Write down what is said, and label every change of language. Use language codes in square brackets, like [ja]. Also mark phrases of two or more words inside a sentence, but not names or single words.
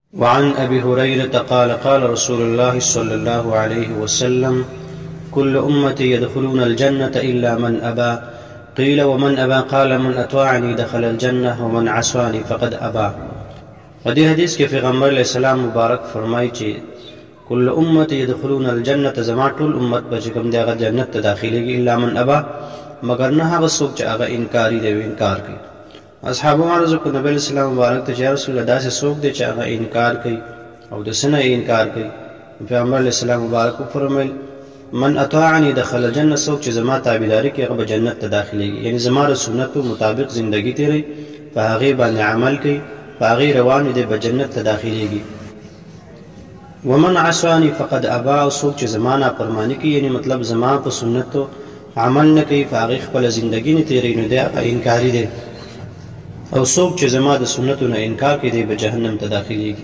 [ar] وعن أبي هريرة قال قال رسول الله صلى الله عليه وسلم كل أمتي يدخلون الجنة إلا من أبى قيل ومن أبى قال من أطاعني دخل الجنة ومن عصاني فقد أبى. [ps] ودې حدیث کې پیغمبر [ar] علیہ السلام [ps] مبارک فرمایي چې [ar] كل أمتي يدخلون الجنة [ps] زما ټول امت به چې کوم دی هغه جنت ته داخليږي [ar] الا من أبى [ps] مگر نه هغه څوک چې هغه انکاري دی انکار کوي. اصحابو عرض کو نبی اسلام مبارک ته [ar] یا رسول الله [ps] داسې څوک دی چې هغه انکار کوي او د سنه انکار کوي. پیغمبر [ar] علیہ السلام [ps] مبارک فرمایل [ar] من اطاعني دخل الجنه [ps] څوک چې زما تابعداري کوي هغه به جنت ته داخليږي یعنی زما سنتو مطابق زندگی تیری په هغه باندې عمل کوي په هغه روان دي به جنت ته داخليږي. [ar] ومن عصاني فقد ابى [ps] څوک چې زما نافرمانی کوي یعنی مطلب زما په سنتو عمل نه کوي په هغه خپل زندگی نه تیری نو دی انکاری دی او څوک چې زما د سنتو نه انکار کوي دی به جهنم ته داخليږي.